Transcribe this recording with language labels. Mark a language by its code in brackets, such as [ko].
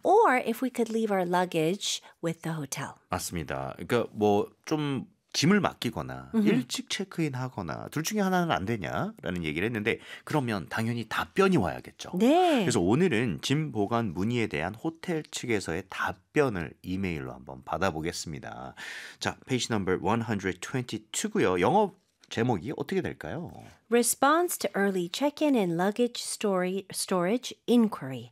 [en] or if we could leave our luggage with the hotel. [ko] 맞습니다. 그러니까 뭐 좀 짐을 맡기거나 일찍 체크인하거나 둘 중에 하나는 안 되냐라는 얘기를 했는데 그러면 당연히 답변이 와야겠죠. 네. 그래서 오늘은 짐 보관 문의에 대한 호텔 측에서의 답변을 이메일로 한번 받아보겠습니다. 자, 페이지 넘버 122고요. 영어 제목이 어떻게 될까요? [en] Response to early check-in and luggage storage inquiry.